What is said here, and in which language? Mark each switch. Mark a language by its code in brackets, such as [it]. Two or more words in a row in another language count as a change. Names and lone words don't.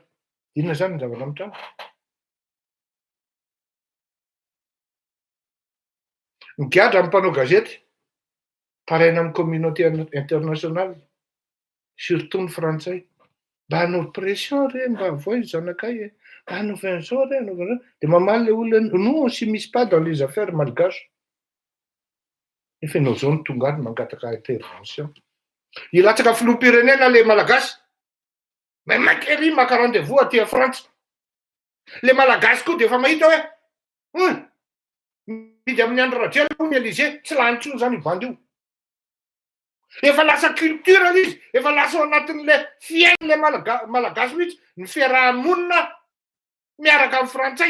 [mg] Inona zany ny zavatra mitranga? Migadra amin'ny mpanao gazety taraina amin'ny [fr] communauté internationale, surtout [mg] ny frantsay. Mba hanao pression re, mba avoy zanakay e, mba hanaovy an'izao re, hanaovy an'izao. Dia mamaly le olona, [fr] nous on s'immisce pas dans les affaires malgaches. [mg] Efa ianao zao no tonga any mangataka intervention. Ilatsaka filoham-pirenena le malagasy. Mais makery maka rendez-vous aty a Frantsa. Le malagasy koa dia efa mahita hoe midy amin'ny Andry Rajoelina ny Élysée, tsy lany intsony zany io bandy io. Efa lasa culture izy, efa lasa ao anatin'le fiain'le malagasy mihitsy ny fiarahamonina miaraka amin'ny frantsay.